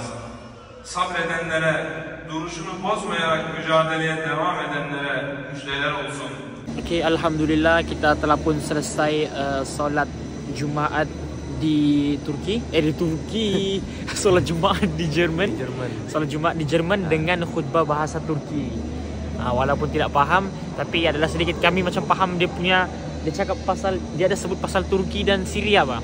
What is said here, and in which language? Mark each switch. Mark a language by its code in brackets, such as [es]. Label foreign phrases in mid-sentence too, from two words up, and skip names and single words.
[tr] Sabredenlere, duruşunu bozmayarak mücadeleye devam edenlere müjdeler olsun. [ms] Okay, Alhamdulillah kita telah pun selesai solat Jumaat di Turki, sholat Jumat di Jerman. Sholat Jumat di Jerman dengan khutbah bahasa Turki. Walaupun tidak paham, tapi adalah sedikit kami macam paham dia cakap pasal, dia ada sebut pasal Turki dan Syria, bah.